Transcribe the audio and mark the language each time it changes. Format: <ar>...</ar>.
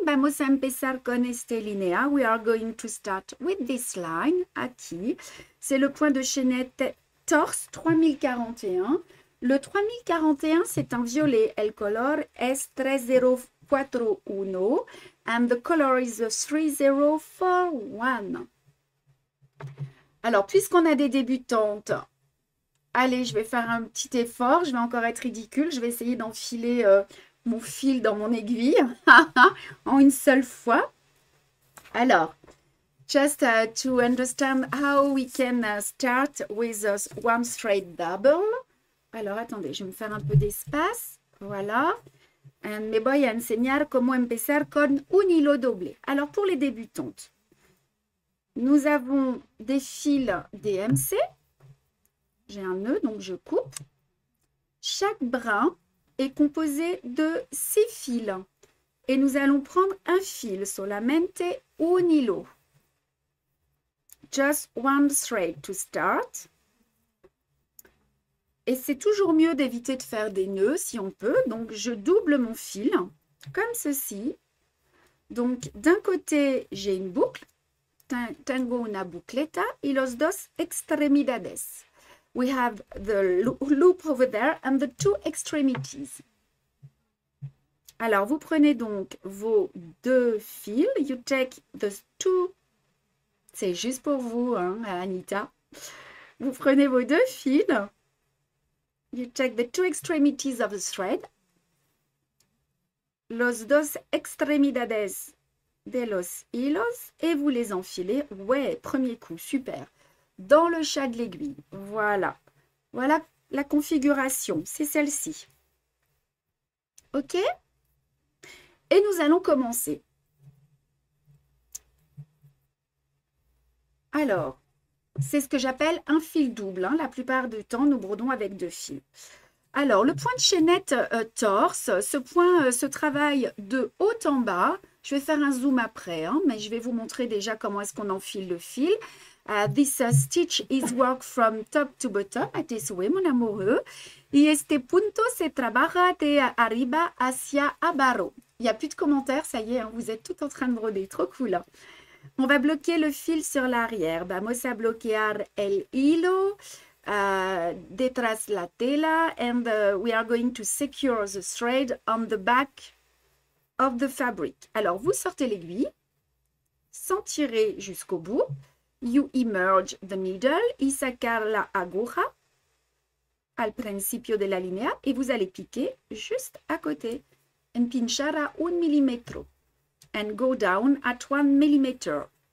<es>Vamos a empezar con esta línea.</es> <en>We are going to start with this line.</en> <es>Aquí.</es> <fr>C'est le point de chaînette torse 3041. Le 3041, c'est un violet.</fr> <es>El color es 3041</es> <en>and the color is 3041.</en> <fr>Alors, puisqu'on a des débutantes, allez, je vais faire un petit effort. Je vais encore être ridicule. Je vais essayer d'enfiler mon fil dans mon aiguille en une seule fois.</fr> <en>Alors, just to understand how we can start with one straight double.</en> <fr>Alors, attendez, je vais me faire un peu d'espace. Voilà.</fr> <es>Me voy a enseñar cómo empezar con un hilo doble.</es> <fr>Alors, pour les débutantes, nous avons des fils DMC. J'ai un nœud, donc je coupe. Chaque brin est composé de 6 fils. Et nous allons prendre un fil,</fr> <es>solamente un hilo.</es> <en>Just one thread to start.</en> <fr>Et c'est toujours mieux d'éviter de faire des nœuds si on peut. Donc, je double mon fil comme ceci. Donc, d'un côté, j'ai une boucle.</fr> <es>Tengo una bucleta y los dos extremidades.</es> <en>We have the loop over there and the two extremities.</en> <fr>Alors, vous prenez donc vos deux fils.</fr> <en>You take the two.</en> <fr>C'est juste pour vous, hein, Anita. Vous prenez vos deux fils.</fr> <en>You take the two extremities of the thread.</en> <es>Los dos extremidades de los hilos.</es> <fr>Et vous les enfilez. Ouais, premier coup, super. Dans le chat de l'aiguille. Voilà. Voilà la configuration. C'est celle-ci. OK? Et nous allons commencer. Alors, c'est ce que j'appelle un fil double. Hein. La plupart du temps, nous brodons avec deux fils. Alors, le point de chaînette torse, ce point se travaille de haut en bas. Je vais faire un zoom après, hein, mais je vais vous montrer déjà comment est-ce qu'on enfile le fil.</fr> <en>This stitch is worked from top to bottom.</en> <fr>A tes souhaits, mon amoureux.</fr> <es>Y este punto se trabaja de arriba hacia abajo.</es> <fr>Il n'y a plus de commentaires, ça y est, hein, vous êtes tout en train de broder. Trop cool. Hein. On va bloquer le fil sur l'arrière.</fr> <es>Vamos a bloquear el hilo detrás la tela</es> <en>and we are going to secure the thread on the back of the fabric.</en> <fr>Alors, vous sortez l'aiguille sans tirer jusqu'au bout.</fr> <en>You emerge the needle</en> <es>y sacar la aguja al principio de la línea</es> <fr>et vous allez piquer juste à côté.</fr> <es>En pinchar a 1 millimètre.</es> <en>And go down at 1 millimeter.</en>